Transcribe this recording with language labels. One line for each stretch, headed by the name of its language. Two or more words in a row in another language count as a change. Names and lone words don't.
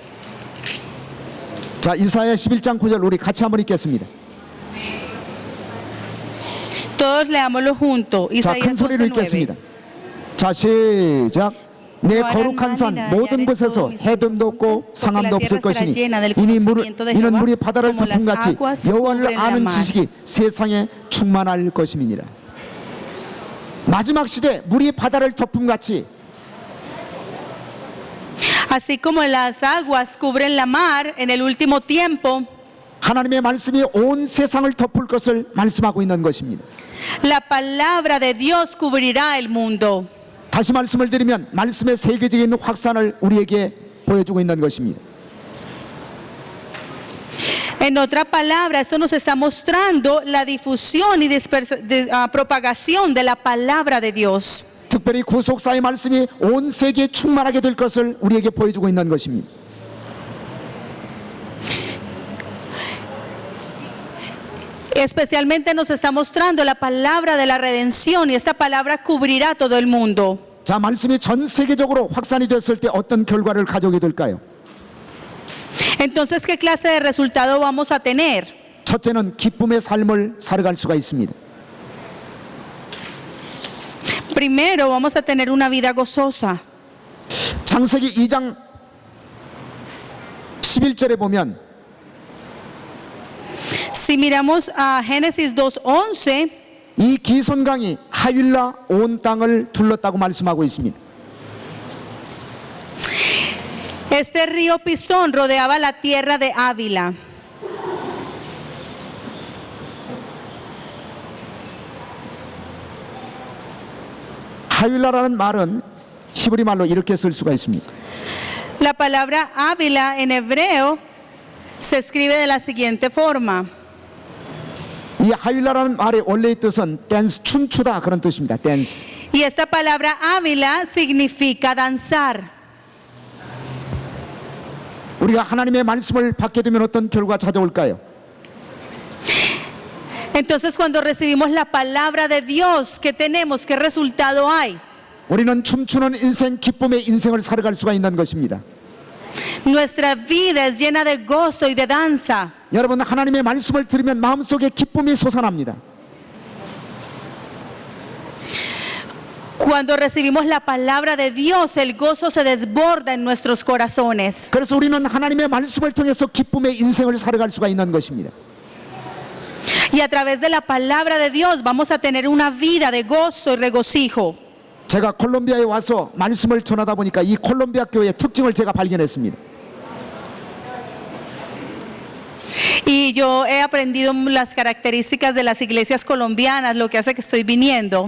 Korean: 자, 이사야 11장 9절 우리 같이 한번 읽겠습니다.
Spanish: Todos leámoslo juntos.
Korean: 자, 큰 Isaías 소리로 11:9. 읽겠습니다. 자, 시작. 내 거룩한 산 모든 곳에서 해됨도 없고 상함도 없을 것이니 이는 물이 바다를 덮음같이 여호와를 아는 지식이 세상에 충만할 것임이니라. 마지막 시대 물이 바다를 덮음같이
Spanish: Así como las aguas cubren la mar en el último tiempo,
Korean: 하나님의 말씀이 온 세상을 덮을 것을 말씀하고 있는 것입니다.
Spanish: la palabra de Dios cubrirá el mundo.
Korean: 다시 말씀을 드리면 말씀의 세계적인 확산을 우리에게 보여주고 있는 것입니다.
Spanish: En otra palabra, esto nos está mostrando la difusión y propagación de la palabra de Dios.
Korean: 특별히 구속사의 말씀이 온 세계에 충만하게 될 것을 우리에게 보여주고 있는 것입니다.
Spanish: Especialmente nos está mostrando la palabra de la redención y esta palabra cubrirá todo el mundo.
Korean: 자, 말씀이 전 세계적으로 확산이 됐을 때 어떤 결과를 가져오게 될까요?
Spanish: Entonces, ¿qué clase de resultado vamos a tener?
Korean: 첫째는 기쁨의 삶을 살아갈 수가 있습니다.
Spanish: Primero, vamos a tener una vida gozosa.
Korean: 창세기 2장 11절에 보면
Spanish: Si miramos a Génesis 2:11,
Korean: 이 기손강이 하윌라 온 땅을 둘렀다고 말씀하고 있습니다.
Spanish: este río Pisón rodeaba la tierra de Ávila.
Korean: 하윌라라는 말은 히브리 말로 이렇게 쓸 수가 있습니다.
Spanish: La palabra Ávila en hebreo se escribe de la siguiente forma.
Korean: 이 하윌라라는 말의 원래의 뜻은 댄스, 춤추다 그런 뜻입니다. 댄스.
Spanish: Y esta palabra Ávila significa danzar.
Korean: 우리가 하나님의 말씀을 받게 되면 어떤 결과가 찾아올까요?
Spanish: Entonces, cuando recibimos la palabra de Dios, ¿qué tenemos? ¿Qué resultado hay?
Korean: 우리는 춤추는 인생, 기쁨의 인생을 살아갈 수가 있는 것입니다.
Spanish: Nuestra vida es llena de gozo y de danza.
Korean: 여러분, 하나님의 말씀을 들으면 마음속에 기쁨이 솟아납니다.
Spanish: Cuando recibimos la palabra de Dios, el gozo se desborda en nuestros corazones.
Korean: 그래서 우리는 하나님의 말씀을 통해서 기쁨의 인생을 살아갈 수가 있는 것입니다.
Spanish: Y a través de la palabra de Dios vamos a tener una vida de gozo y regocijo.
Korean: 제가 콜롬비아에 와서 말씀을 전하다 보니까 이 콜롬비아 교회의 특징을 제가 발견했습니다.
Spanish: Y yo he aprendido las características de las iglesias colombianas, lo que hace que estoy viniendo.